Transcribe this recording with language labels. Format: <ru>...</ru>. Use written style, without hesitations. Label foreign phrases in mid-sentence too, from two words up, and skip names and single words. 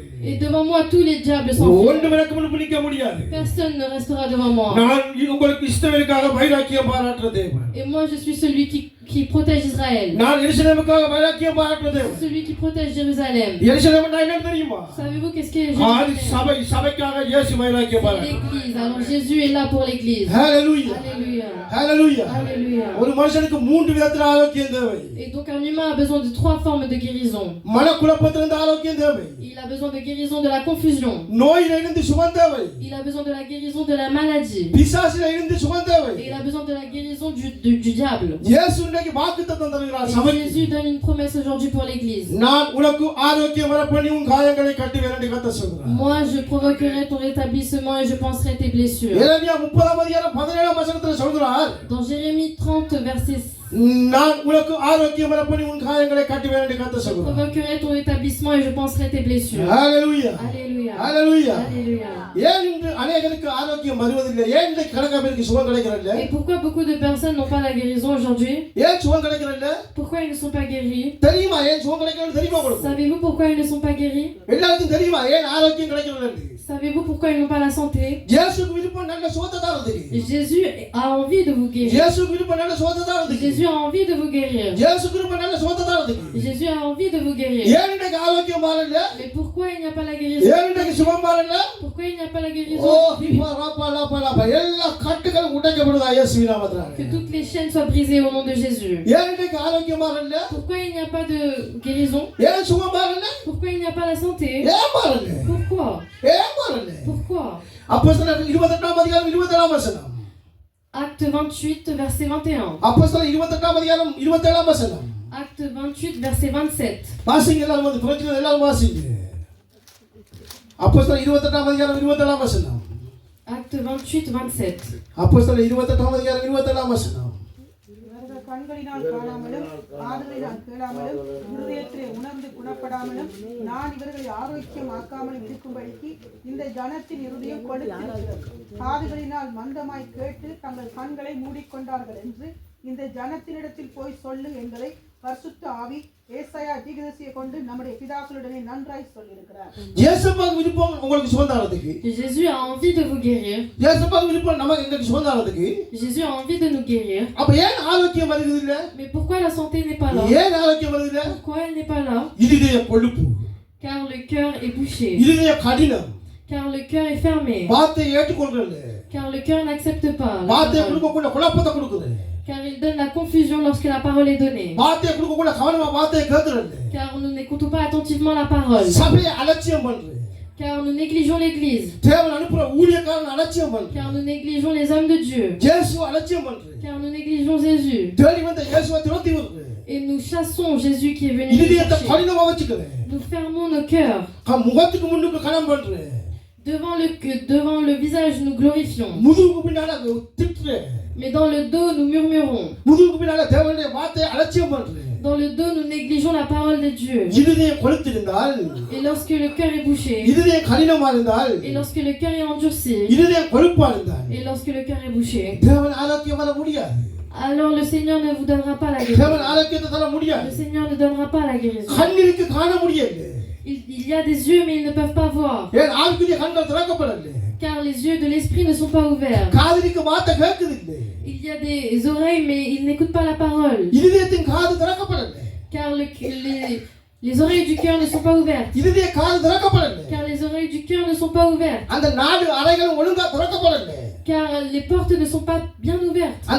<fr>Et devant moi, tous les diables s'enfuiront.</fr> <ta>ஒன்றும் எனக்கு முன்னுக்கு நிற்க முடியாது.</ta> <fr>Personne ne restera devant moi.</fr> <ta>நான் உங்களுக்கு இஸ்ரவேலுக்காக வைராக்கியம் பாராட்டுற தேவன்.</ta> <fr>Et moi, je suis celui qui protège Israël.</fr> <ta>நான் எருசலேமுக்காக வைராக்கியம் பாராட்டுற தேவன்.</ta> <fr>Celui qui protège Jérusalem.</fr> <ta>எருசலேம்னா என்ன தெரியுமா?</ta> <fr>Savez-vous qu'est-ce qu'est</fr> <ta>அது</ta> <fr>Jérusalem?</fr> <ta>சபைக்காக இயேசு வைராக்கியம்</ta> <fr>C'est</fr> <ta>பாராட்டுறார்.</ta> <fr>l'église. Alors Jésus est là pour l'église.</fr> <ta>ஹalleluya.</ta> <fr>Alléluia.</fr> <ta>ஹalleluya.</ta> <fr>Alléluia.</fr> <ta>ஒரு மனுஷனுக்கு மூன்று விதத்துல ஆரோக்கியம் தேவை.</ta> <fr>Et donc un humain a besoin de 3 formes de guérison.</fr> <ta>மனக்குழப்பத்திலிருந்து ஆரோக்கியம் தேவை.</ta> <fr>Il a besoin de guérison de la confusion.</fr> <ta>நோயிலிருந்து சுகம் தேவை.</ta> <fr>Il a besoin de la guérison de la maladie.</fr> <ta>பிசாசிலிருந்து சுகம் தேவை.</ta> <fr>Et il a besoin de la guérison du diable.</fr> <ta>இயேசு இன்னைக்கு வாக்குத்தத்தம் தருகிறார்</ta> <fr>Et</fr> <ta>சபைக்கு.</ta> <fr>Jésus donne une promesse aujourd'hui pour l'église.</fr> <ta>நான் உனக்கு ஆரோக்கியம் வர பண்ணி உன் காயங்களை கட்டுவேன் என்று கர்த்தர் சொல்கிறார்.</ta> <fr>Moi, je provoquerai ton rétablissement et je panserai tes blessures.</fr> <ta>எரேமியா 30 அதிகாரம் 17 வசனத்துல சொல்கிறார்,</ta> <fr>Dans Jérémie 30, verset 6,</fr> <ta>நான் உனக்கு ஆரோக்கியம் வர பண்ணி உன் காயங்களை கட்டுவேன் என்று கர்த்தர்</ta> <fr>je</fr> <ta>சொல்கிறார்.</ta> <fr>provoquerai ton rétablissement et je panserai tes blessures.</fr> <ta>ஹalleluya.</ta> <fr>Alléluia.</fr> <ta>ஹalleluya.</ta> <fr>Alléluia.</fr> <ta>ஏன் இன்று அநேகருக்கு ஆரோக்கியம் வருவதில்லை? ஏன் இன்றைக்கு கணக்கா பேருக்கு சுகம் கிடைக்கிறதில்லை?</ta> <fr>Et pourquoi beaucoup de personnes n'ont pas la guérison aujourd'hui?</fr> <ta>ஏன் சுகம் கிடைக்கிறதில்லை?</ta> <fr>Pourquoi ils ne sont pas guéris?</fr> <ta>தெரியுமா ஏன் சுகம் கிடைக்கிறது? தெரியுமா உங்களுக்கு?</ta> <fr>Savez-vous pourquoi ils ne sont pas guéris?</fr> <ta>எல்லாருக்கும் தெரியுமா ஏன் ஆரோக்கியம் கிடைக்கிறது?</ta> <fr>Savez-vous pourquoi ils n'ont pas la santé?</fr> <ta>இயேசுக்கு விருப்பம் நல்ல சுகத்தை தரதுக்கு.</ta> <fr>Jésus a envie de vous guérir.</fr> <ta>இயேசுக்கு விருப்பம் நல்ல சுகத்தை தரதுக்கு.</ta> <fr>Jésus a envie de vous guérir.</fr> <ta>இயேசுக்கு விருப்பம் நல்ல சுகத்தை தரதுக்கு.</ta> <fr>Jésus a envie de vous guérir.</fr> <ta>ஏன் இன்னைக்கு ஆரோக்கியம் வரல?</ta> <fr>Mais pourquoi il n'y a pas la guérison?</fr> <ta>ஏன் இன்னைக்கு சுகம் வரல?</ta> <fr>Pourquoi il n'y a pas la ஓ guérison?</fr> <ta>பரபரபரபர எல்லா கட்டுகளும் உடைக்கப்படுதா இயேசுவின் நாமத்தினால.</ta> <fr>Que toutes les chaînes soient brisées au nom de Jésus.</fr> <ta>ஏன் இன்னைக்கு ஆரோக்கியம் வரல?</ta> <fr>Pourquoi il n'y a pas de guérison?</fr> <ta>ஏன் சுகம் வரல?</ta> <fr>Pourquoi il n'y a pas la santé?</fr> <ta>ஏன் வரல?</ta> <fr>Pourquoi?</fr> <ta>ஏன் வரல?</ta> <fr>Pourquoi?</fr> <ta>அப்போஸ்தலர் 28 அதிகாரம் 27 வசனம்.</ta> <fr>Acte 28, verset 21.</fr> <ta>அப்போஸ்தலர் 28 அதிகாரம் 27 வசனம்.</ta> <fr>Acte 28, verset 27.</fr> <ta>வாசிங்க எல்லாரும் வந்து புரட்சில எல்லாரும் வாசிங்க. அப்போஸ்தலர் 28 அதிகாரம் 27 வசனம்.</ta> <fr>Acte 28, 27.</fr> <ta>அப்போஸ்தலர் 28 அதிகாரம் 27 வசனம். இவர்கள் கண்களினால் காணாமலும் காதுகளினால் கேளாமலும் இருதயத்திலே உணர்ந்து குணப்படாமலும் நான் இவர்களை ஆரோக்கியமாக்காமலும் இருக்கும்படிக்கு இந்த ஜனத்தின் இருதயம் கொடுத்திருக்கிறது. காதுகளினால் மந்தமாய் கேட்டு தங்கள் கண்களை மூடிக்கொண்டார்கள் என்று இந்த ஜனத்தினிடத்தில் போய் சொல்லு என்பதை பரிசுத்த ஆவி ஏசாயா தீர்க்கதரிசியை கொண்டு நம்முடைய பிதாக்களுடனே நன்றாய் சொல்லியிருக்கிறார். இயேசுவுக்கு விருப்பம் உங்களுக்கு சுகம் தரதுக்கு.</ta> <fr>Jésus a envie de vous guérir.</fr> <ta>இயேசுவுக்கு விருப்பம் நமக்கு இன்னைக்கு சுகம் தரதுக்கு.</ta> <fr>Jésus a envie de nous guérir.</fr> <ta>அப்ப ஏன் ஆரோக்கியம் வருகிறது இல்ல?</ta> <fr>Mais pourquoi la santé n'est pas là?</fr> <ta>ஏன் ஆரோக்கியம் வருகிறது இல்ல?</ta> <fr>Pourquoi elle n'est pas là?</fr> <ta>இதய கொழுப்பு.</ta> <fr>Car le cœur est bouché.</fr> <ta>இதய கடினம்.</ta> <fr>Car le cœur est fermé.</fr> <ta>வார்த்தையை ஏற்றுக்கொள்றதில்ல.</ta> <fr>Car le cœur n'accepte pas la</fr> <ta>வார்த்தையை</ta> <fr>parole.</fr> <ta>கொடுக்கக்கூட குழப்பத்தை கொடுக்குது.</ta> <fr>Car il donne la confusion lorsque la parole est donnée.</fr> <ta>வார்த்தையை கொடுக்கக்கூட கவனமா வார்த்தையை கேட்கறதில்ல.</ta> <fr>Car nous n'écoutons pas attentivement la parole.</fr> <ta>சபையை அலட்சியம் பண்றது.</ta> <fr>Car nous négligeons l'Église.</fr> <ta>தேவன் அனுப்புற ஊழியக்காரன் அலட்சியம் பண்றது.</ta> <fr>Car nous négligeons les hommes de Dieu.</fr> <ta>இயேசு அலட்சியம் பண்றது.</ta> <fr>Car nous négligeons Jésus.</fr> <ta>தேடி வந்த இயேசுவை துரத்தி விடுறது.</ta> <fr>Et nous chassons Jésus qui est venu nous</fr> <ta>இதயத்தை</ta> <fr>chercher.</fr> <ta>கடினமா வச்சுக்கிறேன்.</ta> <fr>Nous fermons nos cœurs.</fr> <ta>முகத்துக்கு முன்னுக்கு கனம் பண்றேன்.</ta> <fr>Devant le visage, nous glorifions.</fr> <ta>முதுகுக்கு பின்னால திட்டுறேன்.</ta> <fr>Mais dans le dos, nous murmurons.</fr> <ta>முதுகுக்கு பின்னால தேவனுடைய வார்த்தையை அலட்சியம் பண்றேன்.</ta> <fr>Dans le dos, nous négligeons la parole de Dieu.</fr> <ta>இதயம் கொளுத்திருந்தால்,</ta> <fr>Et lorsque le cœur est bouché,</fr> <ta>இதயம் கடினமா இருந்தால்,</ta> <fr>et lorsque le cœur est endurci,</fr> <ta>இதயம் கொழுப்பா இருந்தால்,</ta> <fr>et lorsque le cœur est bouché,</fr> <ta>தேவன் ஆரோக்கியம் வர முடியாது.</ta> <fr>alors le Seigneur ne vous donnera pas la</fr> <ta>தேவன்</ta> <fr>guérison.</fr> <ta>ஆரோக்கியத்தை தர</ta> <fr>Le</fr> <ta>முடியாது.</ta> <fr>Seigneur ne donnera pas la guérison.</fr> <ta>கண்ணிற்கு காண முடியாது.</ta> <fr>Il y a des yeux, mais ils ne peuvent pas voir.</fr> <ta>ஏன் ஆவிக்குரிய கண்கள் திறக்கப்படவில்லை.</ta> <fr>Car les yeux de l'esprit ne sont pas ouverts.</fr> <ta>காதுக்கு வார்த்தை கேட்குதில்லை.</ta> <fr>Il y a des oreilles, mais ils n'écoutent pas la parole.</fr> <ta>இதயத்தின் காது திறக்கப்படவில்லை.</ta> <fr>Car les oreilles du cœur ne sont pas ouvertes.</fr> <ta>இதய காது திறக்கப்படவில்லை.</ta> <fr>Car les oreilles du cœur ne sont pas ouvertes.</fr> <ta>அந்த நாடு அறைகள் ஒழுங்கா திறக்கப்படவில்லை.</ta> <fr>Car les portes ne sont pas bien ouvertes.</fr>